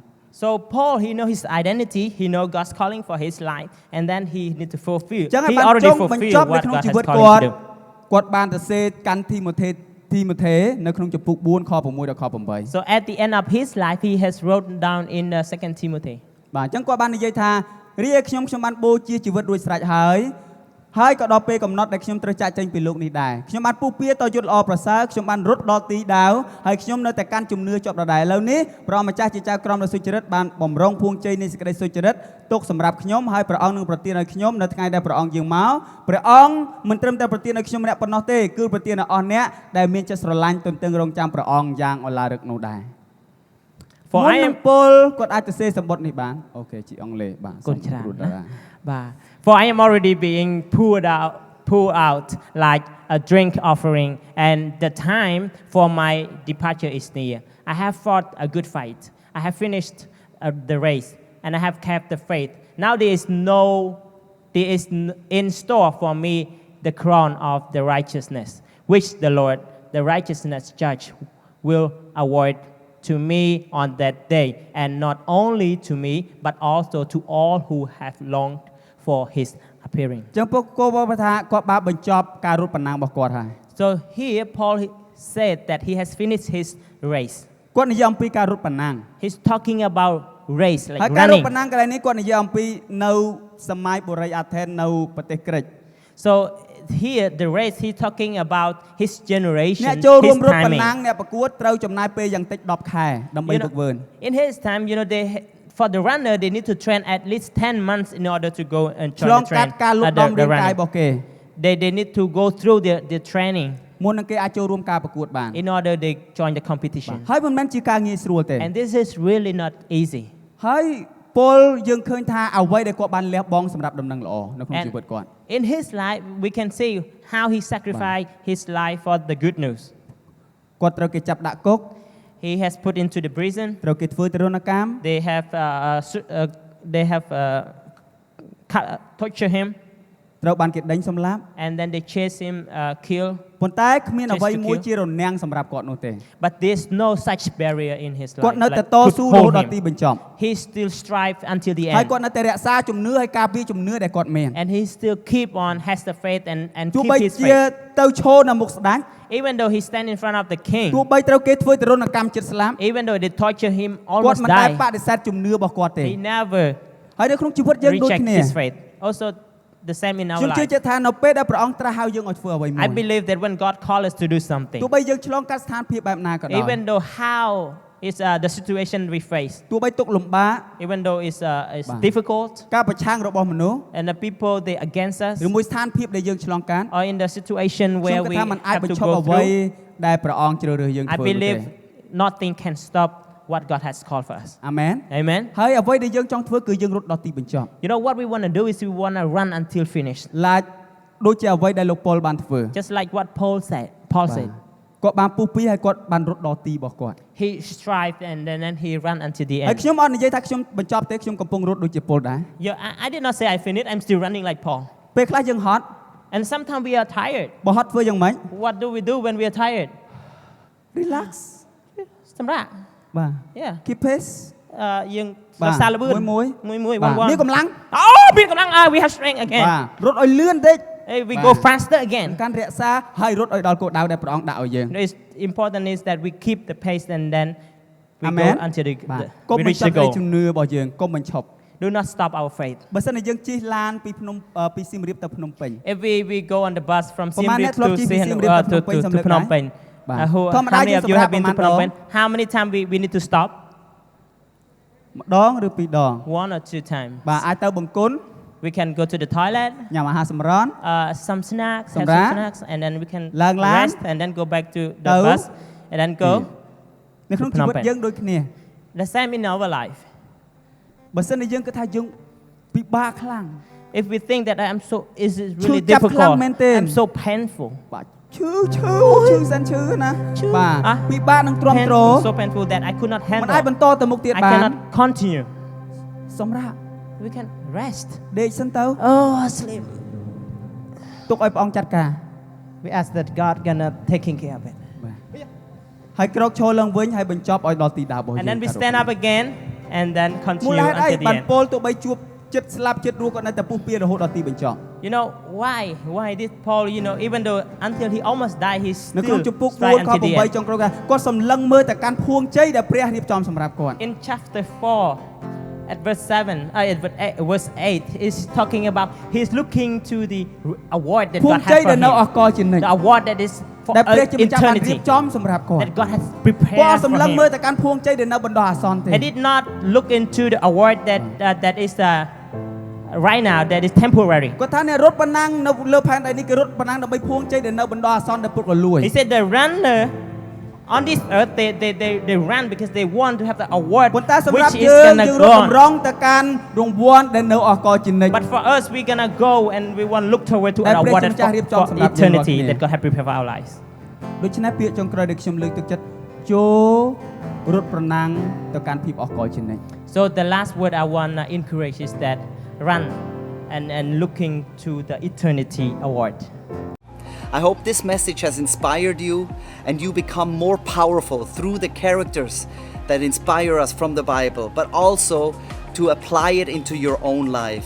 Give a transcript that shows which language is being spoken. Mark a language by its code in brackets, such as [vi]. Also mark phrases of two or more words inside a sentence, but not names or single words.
[en] So Paul, he know his identity, he know God's calling for his life, and then he need to fulfill. [km] ចឹងហើយ [en] He [km] បាន [en] already [km] ចុងបញ្ចប់ [en] fulfilled [km] នៅ [en] what [km] ក្នុង [en] God [km] ជី [en] has [km] វិត [en] called [km] គា [en] him [km] ត់ [en] to do. [km] គាត់បានទៅសេកាន់ទីម៉ូថេនៅក្នុងចំពុក4ខ6ដល់ខ8 [en] So at the end of his life, he has wrote down in 2 Timothy. [km] បាទអញ្ចឹងគាត់បាននិយាយថារីឯខ្ញុំបានបូជាជីវិតរួចស្រេចហើយក៏ដល់ពេលកំណត់ដែលខ្ញុំត្រូវចាកចេញពីលោកនេះដែរខ្ញុំបានពុះពៀតយុទ្ធល្អប្រសើរខ្ញុំបានរត់ដល់ទីដាវហើយខ្ញុំនៅតែកាន់ជំនឿជាប់ដដែលឥឡូវនេះព្រះម្ចាស់ជាចៅក្រមដ៏សុចរិតបានបំរុងភួងជ័យនៃសេចក្តីសុចរិតទុកសម្រាប់ខ្ញុំហើយព្រះអង្គនឹងប្រទានឲ្យខ្ញុំនៅថ្ងៃដែលព្រះអង្គយាងមកព្រះអង្គមិនត្រឹមតែប្រទានឲ្យខ្ញុំម្នាក់ប៉ុណ្ណោះទេគឺប្រទានឲ្យអស់អ្នកដែលមានចិត្តស្រឡាញ់ទន្ទឹងរង់ចាំព្រះអង្គយ៉ាងឧឡារិកនោះដែរ [en] For I am [km] ពលគាត់អាចទៅសេសម្បត្តិនេះបានអូខេជាអង់គ្លេសបាទ គុណច្រើន គ្រូតារា [en] For I am already being poured out like a drink offering, and the time for my departure is near. I have fought a good fight. I have finished the race, and I have kept the faith. Now there is in store for me the crown of the righteousness, which the Lord, the righteousness judge, will award to me on that day, and not only to me, but also to all who have longed for his appearing. [km] ចឹងពួកគាត់ថាគាត់បានបញ្ចប់ការរត់ប្រណាំងរបស់គាត់ហើយ [en] So here Paul said that he has finished his race. [km] គាត់និយាយអំពីការរត់ប្រណាំង [en] He's talking about race, [km] ហើយ [en] like [km] ការរត់ [en] running. [km] ប្រណាំងកន្លែងនេះគាត់និយាយអំពីនៅសម័យបុរីអាថេននៅប្រទេសក្រិច [en] So here the race he's talking about his [km] អ្នក [en] generation, [km] ចូលរួម [en] his [km] រត់ប្រណាំង [en] timing. [km] អ្នកប្រកួតត្រូវចំណាយពេលយ៉ាងតិច10ខែដើម្បី [en] You [km] ហ្វឹកហ្វឺន [en] in his time, for the runner, they need to train at least 10 months in order to go and [km] ឆ្ល [en] join [km] ង [en] the [km] កាត់ [en] train. [km] ការលូតដំរាងកាយរបស់គេ [en] They need to go through the training [km] មុននឹងគេអាចចូលរួមការប្រកួតបាន [en] in order they join the competition. [km] ហើយមិនមែនជាការងាយស្រួលទេ [en] And this is really not easy. [km] ហើយពលយើងឃើញថាអ្វីដែលគាត់បានលះបង់សម្រាប់ដំណឹងល្អនៅក្នុងជីវិតគាត់ [en] In his life, we can see how he sacrificed his life for the good news. [km] គាត់ត្រូវគេចាប់ដាក់គុក [en] He has put into the prison. [km] ត្រូវគេធ្វើទរណកម្ម [en] They have tortured him, [km] ត្រូវបានគេដេញសម្លាប់ [en] and then they chase him, kill. [km] ប៉ុន្តែគ្មានអ្វី [en] Just to [km] មួយ [en] kill. [km] ជារនាំងសម្រាប់គាត់នោះទេ [en] But there's no such barrier in his [km] គាត់ [en] life [km] នៅតែ [en] like [km] ត [en] could [km] ស៊ូរហូត [en] hold [km] ដល់ទី [en] him. [km] បញ្ចប់ [en] He still strive until the [km] ហើយ [en] end, [km] គាត់នៅតែរក្សាជំនឿហើយការពារជំនឿដែលគាត់មាន [en] and he still has the faith and [km] ទោះ [en] keep [km] បី [en] his [km] ជា [en] faith. [km] ទៅឈរនៅមុខស្ដេច [en] Even though he stand in front of the king, [km] ទោះបីត្រូវគេធ្វើទរណកម្មចិត្តស្លាប់ [en] even though they torture him [km] គាត់ [en] almost [km] មិនដែល [en] die, [km] បដិសេធជំនឿរបស់គាត់ទេ [en] he never [km] ហើយនៅក្នុងជីវិតយើងដូច [en] reject [km] គ្នា [en] his faith. Also, the same in our [km] ខ្ញុំជឿ [en] life. [km] ជាក់ថានៅពេលដែលព្រះអង្គត្រាស់ហៅយើងឲ្យធ្វើអ្វីមួយ [en] I believe that when God calls us to do something, [km] ទោះបីយើងឆ្លងកាត់ស្ថានភាពបែបណាក៏ដោយ [en] even though how is the situation we face, [km] ទោះបីទុក្ខលំបាក [en] even though it's Bah. difficult, [km] ការប្រឆាំងរបស់មនុស្ស [en] and the people they against us, [km] ឬមួយស្ថានភាពដែលយើងឆ្លងកាត់ [en] or in the situation [km] ខ្ញុំ [en] where [km] គិត [en] we [km] ថាมันអាច [en] have [km] បញ្ [en] to [km] ឈប់ [en] go [km] អ្វី [en] through, [km] ដែលព្រះអង្គជ្រើសរើសយើង [en] I [km] ធ្វើនោះទេ [en] believe nothing can stop what God has called for us. Amen Amen. [km] ហើយអ្វីដែលយើងចង់ធ្វើគឺយើងរត់ដល់ទីបញ្ចប់ [en] You know what we want to do is we want to run until finished. ឡាចដូចជាអ្វីដែលលោកប៉ុលបានធ្វើ Just like what Paul said. Paul said. [km] គាត់បានពុះពីហើយគាត់បានរត់ដល់ទីរបស់គាត់ [en] He strived and then he ran until the [km] ហើយ [en] end. [km] ខ្ញុំអត់និយាយថាខ្ញុំបញ្ចប់ទេខ្ញុំកំពុងរត់ដូចជាពលដែរ [en] Yeah, I did not say I finished. I'm still running like Paul. [km] ពេលខ្លះយើងហត់ [en] And sometimes we are tired. [km] បើហត់ធ្វើយ៉ាងម៉េច [en] What do we do when we are tired? relax [km] សម្រាប់ បាទ [en] Yeah. keep pace [km] យើង បាទ រក្សាល្បឿន មួយ [en] one [km] មានកម្លាំង [en] Oh [km] មានកម្លាំង [en] we have strength again. [km] បាទរត់ឲ្យលឿនតិច [en] Hey, we Wow. go faster again. [km] កាន់រក្សាហើយរត់ឲ្យដល់គោលដៅដែលព្រះអង្គដាក់ឲ្យយើង [en] It's important is that we keep the pace and then we Amen. go until [km] បាទ [en] the [km] កុំ [en] we [km] បញ្ [en] reach [km] ចប់ [en] the [km] នៃ [en] goal. [km] ជំនឿរបស់យើងកុំបញ្ឈប់ [en] Do not stop our faith. [km] បើសិនជាយើងជិះឡានពីសៀមរាបទៅភ្នំពេញ [en] If we go on the bus from [km] ប្រហែល [en] Siem [km] អ្នក [en] Reap [km] ធ្លាប់ [en] to [km] ជិះពី [en] Siem [km] សៀមរាបទៅ [en] to [km] ភ្នំពេញសម្រាប់ [en] Phnom Penh, [km] បាទ [en] how [km] ធម្មតា [en] many [km] យើង [en] of you [km] សម្រាប់ [en] have been to [km] ប្រហែល [en] Phnom Penh? How many times we need to stop? [km] ម្ដងឬពីរដង [en] One or two times. [km] បាទអាចទៅបង្គន់ [en] We can go to the toilet, [km] ញ៉ាំអាហារសម្រន់ [en] some snacks, have [km] សម្រាប់ [en] some snacks, and then we can [km] ឡើងឡាន [en] rest and then go back to the [km] ទៅ [en] bus and then go. [km] នៅក្នុងជីវិត [en] Phnom Penh. [km] យើងដូចគ្នា [en] The same in our life. [km] បើសិនជាយើងគិតថាយើងពិបាកខ្លាំង [en] If we think that is really [km] ឈឺចាប់ខ្លាំង [en] difficult, [km] មែនទេ [en] I'm so painful. [km] បាទឈឺសិនឈឺណា ឈឺ បាទ អ่ะ ពិបាកនឹងទ្រាំទ្រ [en] Painful, so painful that I could not [km] មិនអាច [en] handle. [km] បន្តទៅមុខទៀត [en] I [km] បាន [en] cannot continue. [km] សម្រាប់ [en] We can rest. [km] ដេកសិនទៅ [en] Oh, sleep. [km] ទុកឲ្យព្រះអង្គចាត់ការ [en] We ask that God gonna taking care of it. [km] បាទហើយក្រោកឈរឡើងវិញហើយបញ្ចប់ឲ្យដល់ទីដៅរបស់យើង [en] And then we stand up again and then [km] មូល [en] continue [km] ហេតុអី [en] until the [km] បាន [en] end. [km] ពោលទោះបីជួបចិត្តស្លាប់ចិត្តរស់ក៏នៅតែពុះពៀររហូតដល់ទីបញ្ចប់ [en] You know why? Why did Paul? You know, even though until he almost died, he [km] នៅក្នុង [en] still [km] ជំពូក [en] tried [km] 4ខ [en] until the [km] 8 [en] end. [km] ចុងក្រោយគាត់សម្លឹងមើលតែកាន់ភួងជ័យដែលព្រះរៀបចំសម្រាប់គាត់ [en] In chapter 4, at verse 7, verse 8, is talking about he's looking to the award that [km] ភួង [en] God [km] ជ័យ [en] has [km] ដែល [en] for [km] នៅអ [en] him. [km] កលជានិច្ច [en] The award that is for [km] ដែលព្រះជាម្ចាស់បានរៀប [en] eternity [km] ចំសម្រាប់គាត់ [en] that God has [km] គាត់ [en] prepared [km] សម្ [en] for [km] លឹងមើល [en] him. [km] តែកាន់ភួងជ័យដែលនៅបណ្ដោះអាសន្នទេ [en] He did not look into the award that is right now that is temporary. [km] គាត់ថាអ្នករត់ប៉ុណ្ណឹងនៅលើផែនដីនេះគេរត់ប៉ុណ្ណឹងដើម្បីភួងជ័យដែលនៅបណ្ដោះអាសន្នដែលពុតក៏លួយ [en] He said the runner on this earth they run because they want to have the award [km] ប៉ុន្តែសម្រាប់ [en] which [km] យើ [en] is [km] ង [en] gonna [km] យើងរ [en] go [km] ត់ [en] on. [km] តម្រង់ទៅកាន់រង្វាន់ដែលនៅអកលជានិច្ច [en] But for us we're gonna go and we want to look toward to [km] ដែល [en] an [km] ព្រះ [en] award [km] ជាម្ចាស់រៀបចំ [en] for [km] សម្រាប់យើងរាល់ [en] eternity [km] គ្នា [en] that God has prepared for our lives. [km] ដូច្នេះពាក្យចុងក្រោយដែលខ្ញុំលើកទឹកចិត្តចូលរត់ប្រណាំងទៅកាន់ភាពអកលជានិច្ច [en] So the last word I want to encourage is that run and looking to the eternity award. I hope this message has inspired you and you become more powerful through the characters that inspire us from the Bible, but also to apply it into your own life.